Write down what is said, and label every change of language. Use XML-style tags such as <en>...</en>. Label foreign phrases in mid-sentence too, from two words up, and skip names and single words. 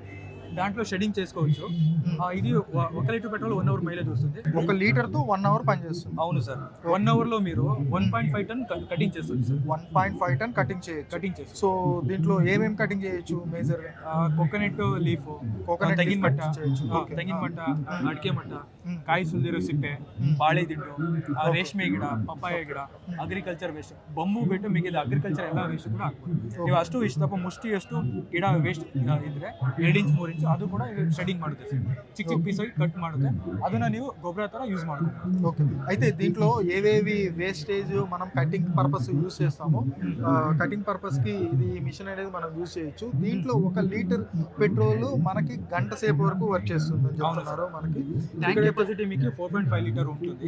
<te>దాంట్లో షెడ్డింగ్ చేసుకోవచ్చు. ఇది 1 లీటర్ పెట్రోల్ 1 hour మైలేజ్ వస్తుంది. 1 లీటర్ తో 1 hour పనిచేస్తుంది. అవును సార్. 1 hour లో మీరు 1.5 ton కటింగ్ చేస్తుంది సార్. 1.5 ton కటింగ్ చేయొచ్చు. సో దీంట్లో ఏమేమి కటింగ్ చేయొచ్చు మేజర్?</te> <en>coconut leaf,</en> <kn>ತೆಂಗಿನ ಮಟ್ಟ, ಅಡಿಕೆ ಮಟ್ಟ, ಕಾಯಿ ಸುಲಿದಿರೋ ಸಿಪ್ಪೆ, ಬಾಳೆ ದಿಂಡು, ರೇಷ್ಮೆ ಗಿಡ, ಪಪ್ಪಾಯ ಗಿಡ,</kn> <en>agriculture waste,</en> <kn>ಬಂಬು ಬಿಟ್ಟು ಮಿಗಿದ ಅಗ್ರಿಕಲ್ಚರ್ ಎಲ್ಲ ವೇಸ್ಟ್ ಕೂಡ ಹಾಕ್ಬೋದು. ನೀವು ಅಷ್ಟು ಇಷ್ಟಪ್ಪ ಮುಷ್ಟಿಯಷ್ಟು ಗಿಡ ವೇಸ್ಟ್ ಇದ್ರೆ 2 inch 3 inch ಅದು ಕೂಡ ಶೆಡ್ಡಿಂಗ್ ಮಾಡುತ್ತೆ ಸರ್. ಚಿಕ್ಕ ಪೀಸ್ ಆಗಿ ಕಟ್ ಮಾಡುತ್ತೆ, ಅದನ್ನ ನೀವು ಗೊಬ್ಬರ ತರ ಯೂಸ್ ಮಾಡ್ಬೋದು.</kn> <te>ఓకే. అయితే దీంట్లో ఏవేవి వేస్టేజ్ మనం</te> <en>cutting purpose</en> <te>యూజ్ చేస్తామో</te> <en>cutting purpose</en> <te>కి ఇది మిషన్ అనేది మనం యూజ్ చేయొచ్చు. దీంట్లో 1 లీటర్ పెట్రోల్ మనకి గంట సేపు వరకు వర్క్ చేస్తుంది అని చెప్తున్నారు. మనకి</te> <en>tank capacity</en> <te>మీకు 4.5 లీటర్ ఉంటుంది.</te>